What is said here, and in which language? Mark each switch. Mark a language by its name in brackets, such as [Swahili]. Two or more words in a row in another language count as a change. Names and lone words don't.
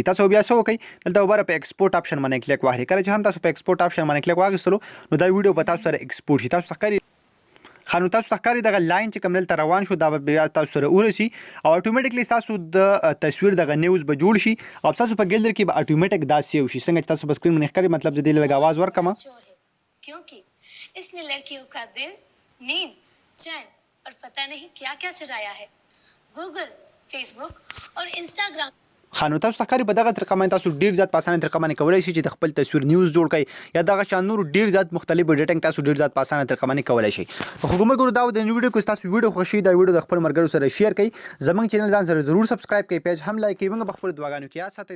[Pashto] تاسو بیا څه وکړئ دلته اوبره په [English] export option [Pashto] باندې کلیک واخلئ. کله چې هم تاسو په [English] export option [Pashto] باندې کلیک واخیستلو نو دا ویډیو به تاسو سره ایکسپورټ شي. تاسو ته ښکاري ښه نو تاسو ته ښکاري دغه لاین چې کوم دلته روان شو دا به بیا تاسو سره ورسي او اټومیټیکلی ستاسو د تصویر دغه نیوز به جوړ شي او ستاسو په ګیلري کې به اټومیټیک دا سیو شي. څنګه چې تاسو په سکرین باندې ښکاري مطلب زه دې لږ آواز ورکړم [Hindi] क्योंकि इसने लड़कियों का दिल, नींद, चैन और पता नहीं क्या क्या चुराया है. गूगल, फेसबुक और इंस्टाग्राम. [Pashto] ښه نو تاسو ته ښکاري په دغه طریقه باندې تاسو ډېر زیات په اسانه طریقه باندې کولی شئ چې د خپل تصویر نیوز جوړ کړئ یا دغه شان نور ډېر زیات مختلف ایډیټینګ تاسو ډېر زیات په اسانه طریقه باندې کولی شئ. خو ګومرګرو دا د نن ویډیو کې ستاسو ویډیو خوښ شي دا ویډیو د خپلو ملګرو سره شیر کړئ. زموږ چینل ځان سره ضرور سبسکرایب کړئ پیج هم لایک کړئ. موږ به خپلو دعاګانو کې یاد ساتئ.